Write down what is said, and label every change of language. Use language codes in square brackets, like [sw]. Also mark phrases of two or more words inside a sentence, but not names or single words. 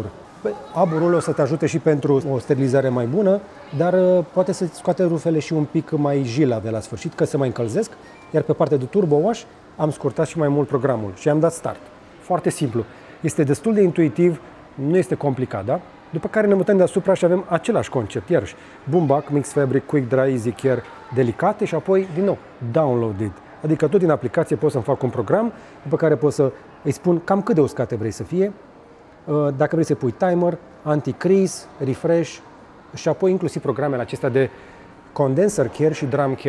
[ro] Aburul o să te ajute și pentru o sterilizare mai bună, dar poate să scoate rufele și un pic mai jilave la sfârșit, că se mai încălzesc, iar pe partea de [en] turbo wash [ro] am scurtat și mai mult programul și am dat start. Foarte simplu. Este destul de intuitiv, nu este complicat, da? După care ne mutăm deasupra și avem același concept, iarăși bumbac, [en] mix fabric, quick dry, easy care, delicate [ro] și apoi, din nou, [en] downloaded. [ro] Adică tot din aplicație pot să-mi fac un program, după care pot să îi spun cam cât de uscate vrei să fie, dacă vrei să pui timer, anti-crease, refresh și apoi inclusiv programele acestea de condenser care și drum care.